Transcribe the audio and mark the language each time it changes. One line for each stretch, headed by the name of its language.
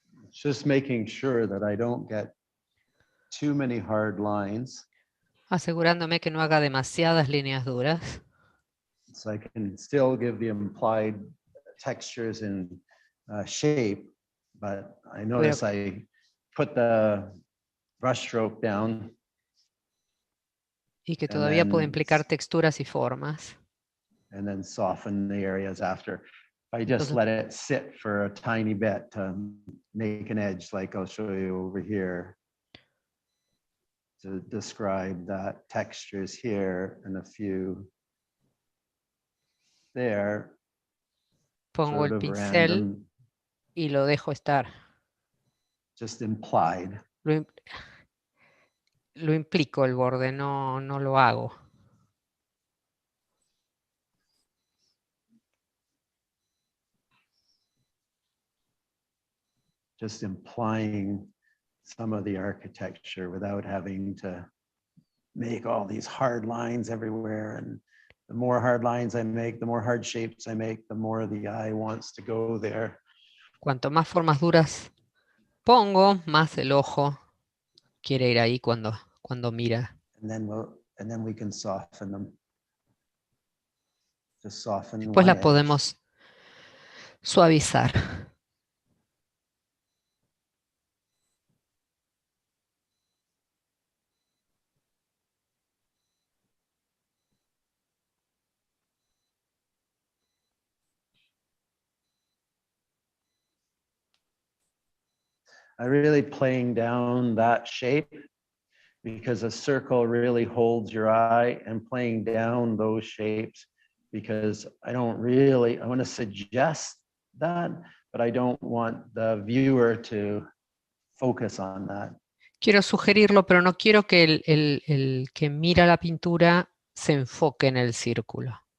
English: just making sure that I don't get too many hard lines.
Spanish: Asegurándome que no haga demasiadas líneas duras.
English: So I can still give the implied textures and shape, but I notice I put the brush stroke down.
Spanish: Y que todavía puede implicar texturas y formas.
English: And then soften the areas after. If I just let it sit for a tiny bit to make an edge, like I'll show you over here, to describe that textures here and a few there.
Spanish: Pongo el pincel y lo dejo estar.
English: Just implied.
Spanish: Lo implico el borde, no lo hago.
English: Just implying some of the architecture without having to make all these hard lines everywhere. And the more hard lines I make, the more hard shapes I make, the more the eye wants to go there.
Spanish: Cuanto más formas duras pongo, más el ojo quiere ir ahí cuando mira.
English: And then we can soften them. Just soften
Spanish: Después
English: one
Spanish: la
English: edge.
Spanish: podemos suavizar.
English: I really playing down that shape because a circle really holds your eye, and playing down those shapes because I want to suggest that, but I don't want the viewer to focus on that.
Spanish: Quiero sugerirlo, pero no quiero que el que mira la pintura se enfoque en el círculo.